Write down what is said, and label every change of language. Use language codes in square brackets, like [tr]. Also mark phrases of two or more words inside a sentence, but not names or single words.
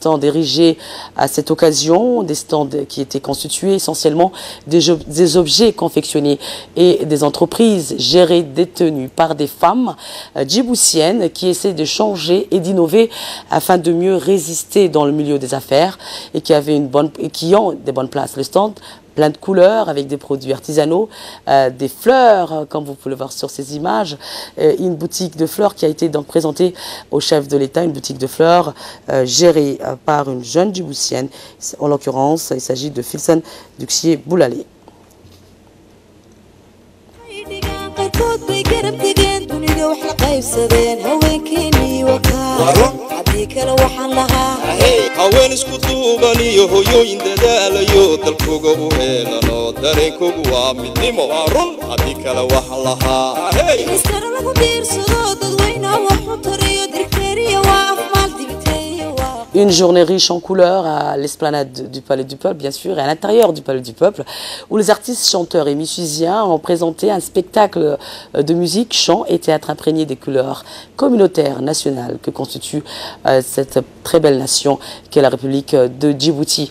[fr] stands érigés à cette occasion, des stands qui étaient constitués essentiellement des objets confectionnés et des entreprises gérées, détenues par des femmes djiboutiennes qui essaient de changer et d'innover afin de mieux résister dans le milieu des affaires et qui ont des bonnes places. Le stand plein de couleurs avec des produits artisanaux, des fleurs, comme vous pouvez le voir sur ces images, une boutique de fleurs qui a été donc présentée au chef de l'État, une boutique de fleurs gérée par une jeune djiboutienne. En l'occurrence, il s'agit de Filsan Duxier Boulalé. [so] haween isku duuban iyo hooyooyin dadaalayo dalkooga u heelano dareenkoogu waa midnimo waa run haddii kale waxa lahaa [fr] Une journée riche en couleurs à l'esplanade du Palais du Peuple, bien sûr, et à l'intérieur du Palais du Peuple, où les artistes, chanteurs et musiciens ont présenté un spectacle de musique, chant et théâtre imprégné des couleurs communautaires nationales que constitue cette très belle nation qu'est la République de Djibouti.